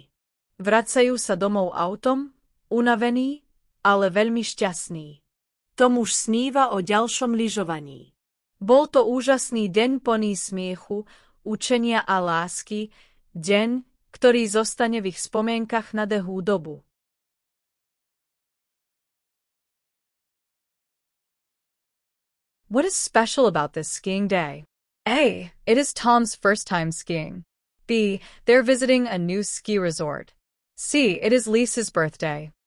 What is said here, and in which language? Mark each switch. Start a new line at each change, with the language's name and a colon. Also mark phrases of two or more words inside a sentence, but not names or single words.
Slovak: Vracajú sa domov autom, unavení, ale veľmi šťastní. Tom už sníva o ďalšom lyžovaní. Bol to úžasný deň plný smiechu, učenia a lásky, deň, ktorý zostane v ich spomienkach na dlhú dobu.
English: What is special about this skiing day? A. It is Tom's first time skiing. B. They're visiting a new ski resort. C. It is Lisa's birthday.